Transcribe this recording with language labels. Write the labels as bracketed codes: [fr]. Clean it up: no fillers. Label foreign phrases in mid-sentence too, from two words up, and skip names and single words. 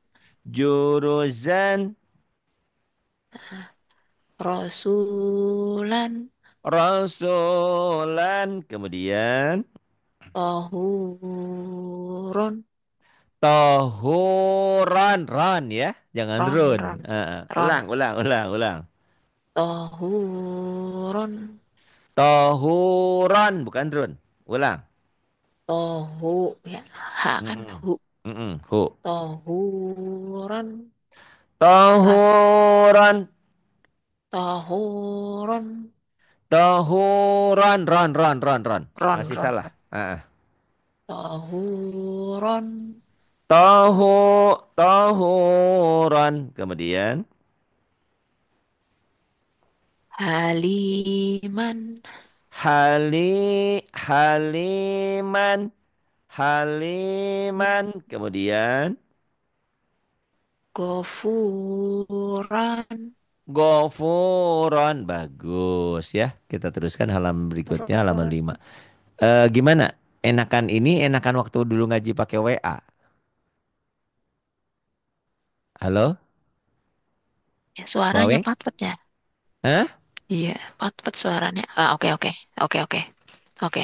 [id] juruzan. Rasulan. Rasulan. Kemudian Tohurun. tohuran. Ron ya. Jangan Ron, run. ron, Ulang, ron. ulang, ulang, ulang. Tohurun. Tohuran. Bukan run. Ulang. Tohu. Ya, ha kan Mm-mm. hu. Mm-mm. Hu. Tohuran. Ran. Tohuran. Tohurun. Tohuran. Ron, ron, ron, ron. Ron, Masih ron. salah. Tohurun. Tohu. Tohuran. Kemudian. Haliman. Haliman. Haliman. Kemudian. Gofuran. Gofuron. Bagus ya. Kita teruskan halaman berikutnya, halaman Ron. 5. Gimana? Enakan ini, enakan waktu dulu ngaji pakai WA. Halo? Ya, suaranya Waweng? patpet ya. Hah? Iya, patpet suaranya. Oke, oke. Oke, oke. Oke.